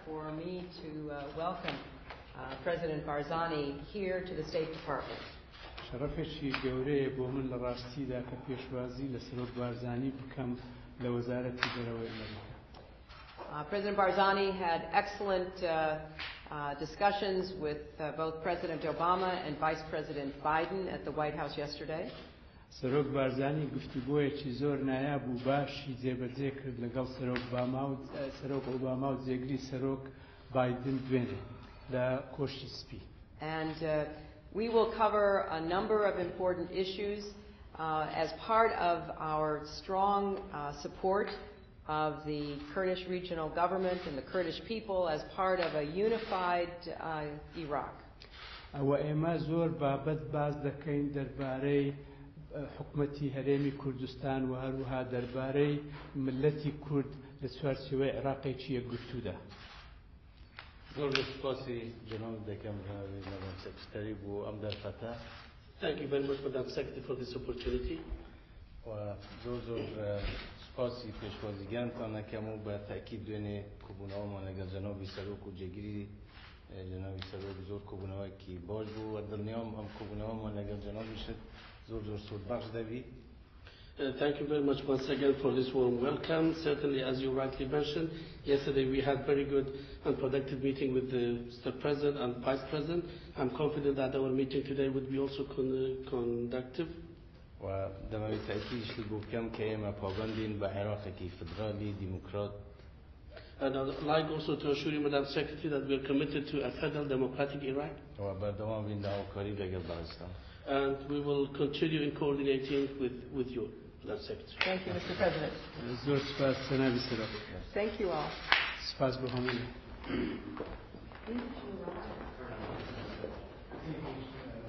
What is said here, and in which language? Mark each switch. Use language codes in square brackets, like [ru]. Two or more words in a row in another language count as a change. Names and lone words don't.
[en] me to welcome President Barzani here to the State Department. [ckb] شرفشی گەورەیە بۆ من لە ڕاستیدا کە پێشوازی لە سەرۆک بارزانی بکەم لە وەزارەتی دەرەوەی ئەمریکا. [en] President Barzani had excellent discussions with both President Obama and Vice President Biden at the White House yesterday. [ckb] سەرۆک بارزانی گفتوگۆیەکی زۆر نایاب و باشی جێبەجێ کرد لەگەڵ سەرۆک ئۆباما و جێگری سەرۆک بایدن دوێنێ لە کۆشی سپی. [en] And we will cover a number of important issues as part of our strong support of the Kurdish regional government and the Kurdish people as part of a unified Iraq. [ckb] ئەوە ئێمە زۆر بابەت باز دەکەین دەربارەی حکومەتی هەرێمی کوردستان و هەروەها دەربارەی ملەتی کورد لە چوارچێوەی عێراقێکی یەکگرتوودا. زۆر سپاسی جناب دەکەم [en] Madam Secretary [ckb] بۆ ئەم دەرفەتە. [en] Thank you very much, Madam Secretary, for this opportunity. [ckb] و زۆر سپاسی پێشوازیگانتان دەکەم و بە تاکید دوێنێ کۆبوونەوەمان لەگەڵ جەنابی سەرۆک و جێگیری جەنابی سەرۆک زۆر کۆبوونەوەیەکی باش بوو و دڵنیام ئەم کۆبوونەوەمان لەگەڵ جەنابیشت زۆر سوودبەخش دەبی. [en] Thank you very much once again for this warm welcome. Certainly, as you rightly mentioned, yesterday we had very good and productive meeting with the Mr. President and Vice President. I'm confident that our meeting today would be also conductive. [ckb] و دەمەوێت تاکیدشی بۆ بکەم کە ئێمە پابەندین بە عێراقێکی فدرالی دیموکرات. [en] And I'd like also to assure you, Madam Secretary, that we are committed to a federal democratic Iraq. [ckb] و بەردەوام بین لە هاوکاری لەگەڵ داعشتان. [en] And we will continue in coordinating with you, Madam Secretary. Thank you, Mr. President. [ckb] زۆر سپاس جەنابی سەرۆک. [en] Thank you all. [ckb] سپاس بۆ هەمووی.